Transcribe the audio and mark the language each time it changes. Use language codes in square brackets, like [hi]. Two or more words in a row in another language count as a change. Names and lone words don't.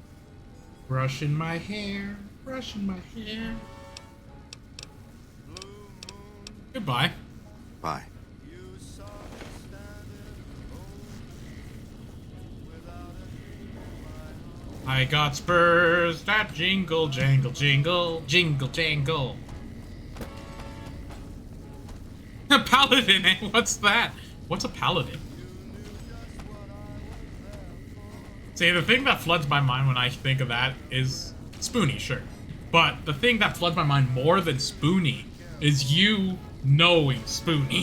[en] Brushing my hair, brushing my hair. Goodbye. Bye. I got spurs that jingle, jangle, jingle, jingle, jangle. A paladin, eh? What's that? What's a paladin? See, the thing that floods my mind when I think of that is Spoonie, sure. But the thing that floods my mind more than Spoonie is you knowing Spoonie.